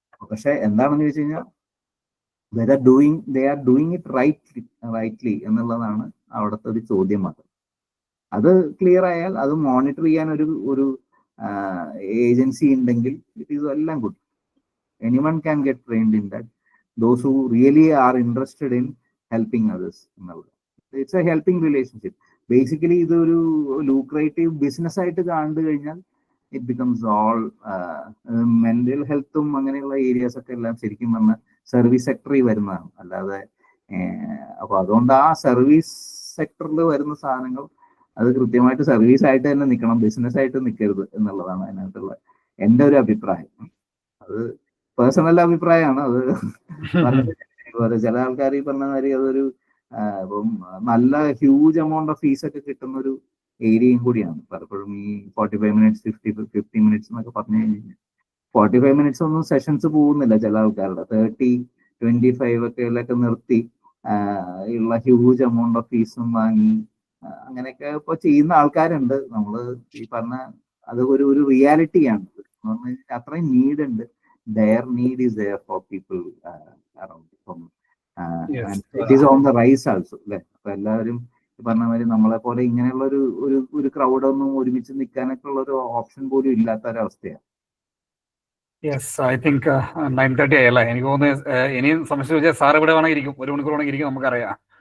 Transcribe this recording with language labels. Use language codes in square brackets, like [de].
[ml] പക്ഷെ എന്താണെന്ന് ചോദിച്ചു കഴിഞ്ഞാൽ [en] they are doing it rightly [ml] എന്നുള്ളതാണ് അവിടുത്തെ ഒരു ചോദ്യം മാത്രം. അത് ക്ലിയർ ആയാൽ അത് മോണിറ്റർ ചെയ്യാൻ ഒരു ഏജൻസി ഉണ്ടെങ്കിൽ [en] it is [ml] എല്ലാം good. [en] anyone can get trained in that, those who really are interested in helping others [ml] എന്നുള്ളത്. [en] It's a helping relationship. [ml] Basically ഇതൊരു ലൂക്രേറ്റീവ് ബിസിനസ് ആയിട്ട് കണ്ടു കഴിഞ്ഞാൽ [en] it becomes all [ml] മെന്റൽ ഹെൽത്തും അങ്ങനെയുള്ള ഏരിയാസ് ഒക്കെ എല്ലാം ശരിക്കും പറഞ്ഞാൽ സർവീസ് സെക്ടറിൽ വരുന്നതാണ്. അല്ലാതെ അപ്പൊ അതുകൊണ്ട് ആ സർവീസ് സെക്ടറിൽ വരുന്ന സാധനങ്ങൾ അത് കൃത്യമായിട്ട് സർവീസ് ആയിട്ട് തന്നെ നിൽക്കണം, ബിസിനസ് ആയിട്ട് നിൽക്കരുത് എന്നുള്ളതാണ് അതിനകത്തുള്ള എൻ്റെ ഒരു അഭിപ്രായം. അത് പേഴ്സണൽ അഭിപ്രായമാണ്. അത് ചില ആൾക്കാർ ഈ പറഞ്ഞ മാതിരി അതൊരു ഇപ്പം നല്ല [en] huge amount of fees [ml] ഒക്കെ കിട്ടുന്ന ഒരു ഏരിയയും കൂടിയാണ്. പലപ്പോഴും ഈ 45 മിനിറ്റ്സ് 50 മിനിറ്റ്സ് എന്നൊക്കെ പറഞ്ഞു കഴിഞ്ഞാൽ 45 മിനിറ്റ്സ് ഒന്നും സെഷൻസ് പോകുന്നില്ല ചില ആൾക്കാരുടെ. 30-25 ഒക്കെ നിർത്തി ഉള്ള [en] huge amount of [ml] ഫീസും വാങ്ങി അങ്ങനെയൊക്കെ ഇപ്പൊ ചെയ്യുന്ന ആൾക്കാരുണ്ട്. നമ്മള് ഈ പറഞ്ഞ അത് ഒരു റിയാലിറ്റിയാണ്. അത്രയും നീഡ് ഉണ്ട്. [en] Their need is there for people around. And it is on the rise also. [ml] അല്ലെ? അപ്പൊ എല്ലാവരും പറഞ്ഞ മാതിരി നമ്മളെ പോലെ ഇങ്ങനെയുള്ള ഒരു ക്രൗഡൊന്നും ഒരുമിച്ച് നിൽക്കാനൊക്കെ ഉള്ള ഒരു ഓപ്ഷൻ പോലും ഇല്ലാത്ത ഒരവസ്ഥയാണ്. [en] yes, I think 9:30 [ml] ആയല്ലേ? എനിക്ക് തോന്നുന്നു ഇനിയും സംശയം ചോദിച്ചാൽ സാർ ഇവിടെ വേണമെങ്കിൽ ഇരിക്കും, 1 മണിക്കൂർ വേണമെങ്കിൽ ഇരിക്കും, നമുക്കറിയാം.